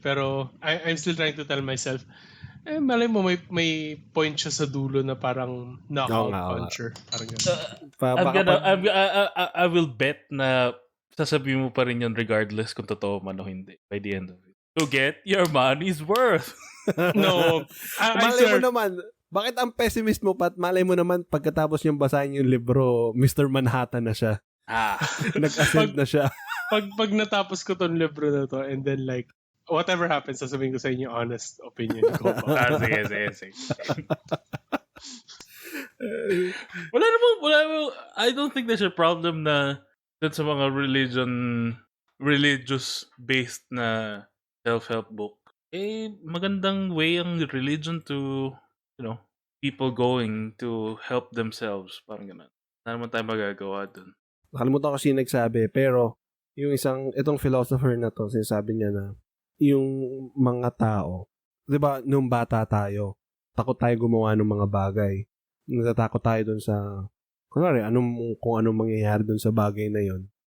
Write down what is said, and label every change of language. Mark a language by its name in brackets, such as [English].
[Filipino] Pero [English] I'm still trying to tell myself, [Filipino] malay mo, may point siya sa dulo na parang knockout puncher. Parang gano'n. [English] I will bet [Filipino] na sasabihin mo pa rin yun regardless kung totoo man o hindi [English] by the end of it. To get your money's worth. No. [Filipino] Malay mo naman, bakit ang pessimist mo pat? Malay mo naman, pagkatapos niyang basahin yung libro, Mr. Manhattan na siya. Nag-ascend na siya. Pag natapos ko tong libro na to, [English] and then like, whatever happens, [Filipino] sasabihin ko sa inyo honest opinion ko. Sige. Wala naman, [English] I don't think there's a problem na sa mga religious-based na self-help book. magandang way ang religion to, people going to help themselves. [Filipino] Parang ganun. Wala naman tayo magagawa dun. Nakalimutan ko sino nagsabi, pero itong philosopher na to, sinasabi niya na yung mga tao, di ba, nung bata tayo, takot tayo gumawa ng mga bagay. Natatakot tayo dun sa, kunwari, kung anong mangyayari dun sa bagay na yon.